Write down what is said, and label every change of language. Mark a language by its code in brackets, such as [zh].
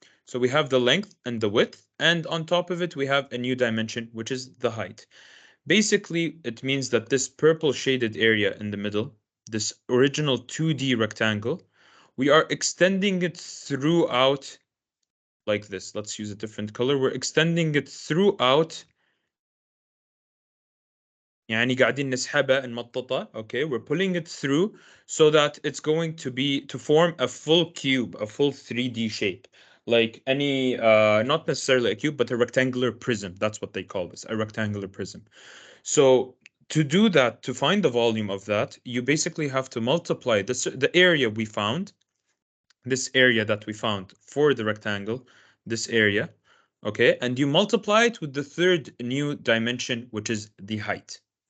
[en] So we have the length and the width, and on top of it, we have a new dimension, which is the height. Basically, it means that this purple shaded area in the middle, this original 2D rectangle, we are extending it throughout like this. Let's use a different color. We're extending it throughout. [ar] يعني قاعدين نسحبها نمططها. [en] Okay, we're pulling it through so that it's going to form a full cube, a full 3D shape, like any not necessarily a cube, but a rectangular prism. That's what they call this, a rectangular prism. So to do that, to find the volume of that, you basically have to multiply the area we found, this area that we found for the rectangle, this area, okay, and you multiply it with the third new dimension, which is the height.